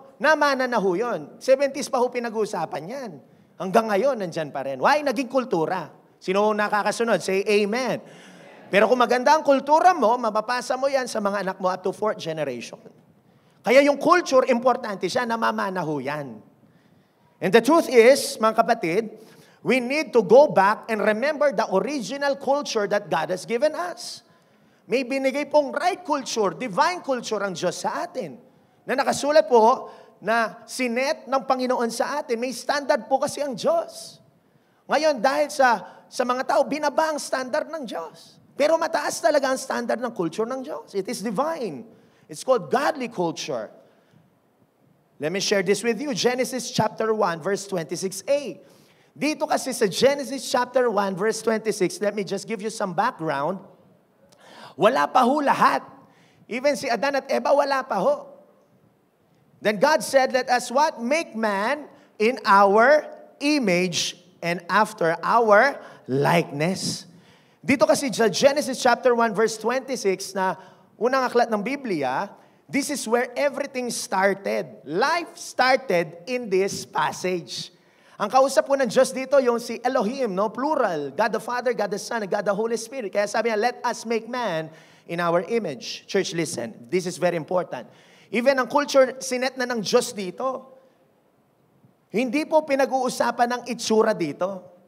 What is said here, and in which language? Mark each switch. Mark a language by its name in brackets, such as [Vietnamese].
[Filipino] Namana na ho yun. 70s pa ho pinag-uusapan yan. Hanggang ngayon, nandyan pa rin. Why? Naging kultura. Sino nakakasunod? [English] Say amen. [Filipino] Pero kung maganda ang kultura mo, mapapasa mo yan sa mga anak mo up to 4th generation. Kaya yung culture, importante siya, namamana ho yan. [English] And the truth is, [Filipino] mga kapatid, [English] we need to go back and remember the original culture that God has given us. [Filipino] May binigay pong right culture, divine culture ang Diyos sa atin. Na nakasulat po na sinet ng Panginoon sa atin. May standard po kasi ang Diyos. Ngayon, dahil sa mga tao, binaba ang standard ng Diyos. Pero mataas talaga ang standard ng culture ng Diyos. [English] It is divine. It's called godly culture. Let me share this with you. Genesis chapter 1, verse 26a. [Filipino] Dito kasi sa Genesis chapter 1, verse 26, [English] let me just give you some background. [Filipino] Wala pa ho lahat. Even si Adan at Eva, wala pa ho. [English] Then God said, let us what? Make man in our image and after our likeness. [Filipino] Dito kasi sa Genesis chapter 1, verse 26 na unang aklat ng Biblia, [English] this is where everything started. Life started in this passage. [Filipino] Ang kausap po ng Diyos dito, yung si Elohim, no? [English] Plural. God the Father, God the Son, and God the Holy Spirit. [Filipino] Kaya sabi niya, [English] let us make man in our image. Church, listen. This is very important. [Filipino] Even ang culture, sinet na ng Diyos dito. Hindi po pinag-uusapan ng itsura dito.